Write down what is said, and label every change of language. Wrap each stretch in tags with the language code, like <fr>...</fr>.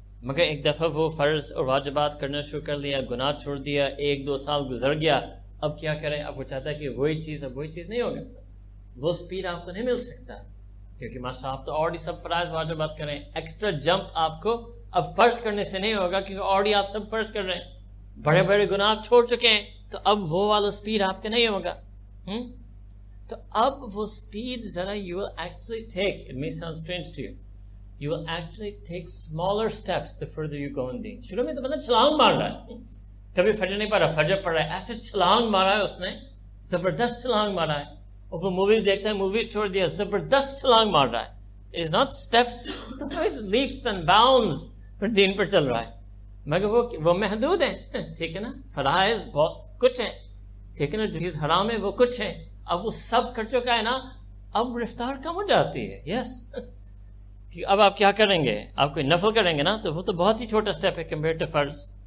<ur>مگر ایک دفعہ وہ فرض اور واجبات کرنا شروع کر لیا, گناہ چھوڑ دیا, 1-2 سال گزر گیا, اب کیا کریں؟ اب وہ چاہتا ہے کہ وہی چیز, اب وہی چیز نہیں ہوگا. وہ سپیڈ آپ کو نہیں مل سکتا, کیونکہ ماشاء اللہ آپ تو اور سب فرائض واجبات کریں. ایکسٹرا جمپ آپ کو اب فرض کرنے سے نہیں ہوگا, کیونکہ اور آپ سب فرض کر رہے ہیں. بڑے بڑے گناہ آپ چھوڑ چکے ہیں, تو اب وہ والا سپیڈ آپ کا نہیں ہوگا. تو اب وہ سپیڈ ذرا</ur> <en>you will actually take, it may sound strange to you, you will actually take smaller steps the further you go in deen.</en> <ur>شروع میں تو بندہ چھلانگ مار رہا ہے, کبھی فجر نہیں پڑھ رہا, فجر پڑھ رہا ہے, ایسے چھلانگ مارا ہے اس نے, زبردست چھلانگ مارا ہے. اور وہ موویز دیکھتا ہے, موویز چھوڑ دیا, زبردست چھلانگ مار رہا ہے.</ur> <en>It is not steps, it's leaps and bounds</en> <ur>پر دین پر چل رہا ہے. مگر وہ محدود ہیں, ٹھیک ہے نا. فرائض بہت کچھ ہیں, ٹھیک ہے نا. جو چیز حرام ہے وہ کچھ ہے. اب وہ سب کر چکا ہے نا, اب رفتار کم ہو جاتی ہے. یس, کہ اب آپ کیا کریں گے؟ آپ کوئی نفل کریں گے نا, تو وہ تو بہت ہی چھوٹا سٹیپ ہے</ur> <en>Compare to فرض.</en>